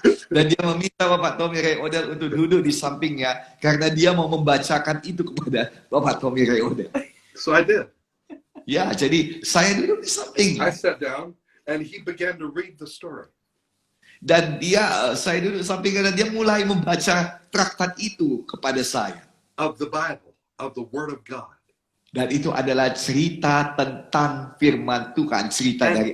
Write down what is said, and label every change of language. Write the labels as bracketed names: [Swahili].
[Indonesian] Dan dia meminta Bapak Tommy Ray Odell untuk duduk di sampingnya karena dia mau membacakan itu kepada Bapak Tommy Ray Odell. [English] So I did. [Indonesian] Ya, jadi saya duduk di sampingnya. [English] I sat down, and he began to read the story. [Indonesian] Dan saya duduk di sampingnya dan dia mulai membaca traktat itu kepada saya. [English] Of the Bible, of the Word of God. [Indonesian] Dan itu adalah cerita tentang firman Tuhan, cerita dari